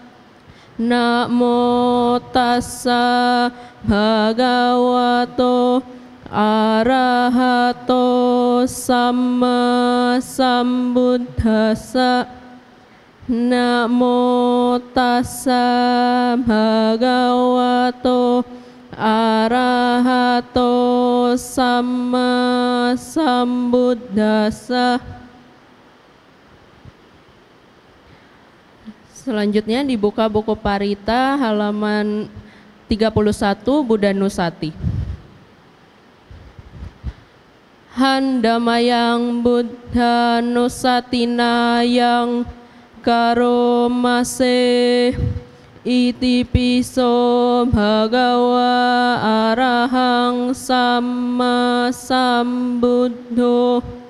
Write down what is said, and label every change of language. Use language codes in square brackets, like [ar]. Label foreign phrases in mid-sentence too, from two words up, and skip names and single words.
[pi] Namo tassa bhagavato arahato samma sambuddhassa. Namo tassa bhagavato arahato samma sambuddhassa. [id] Selanjutnya dibuka buku Parita halaman 31 Buddha Nusati. [pi] Handamayang Buddha Nusatinayang karomase iti piso bhagawa arahang samma sambuddho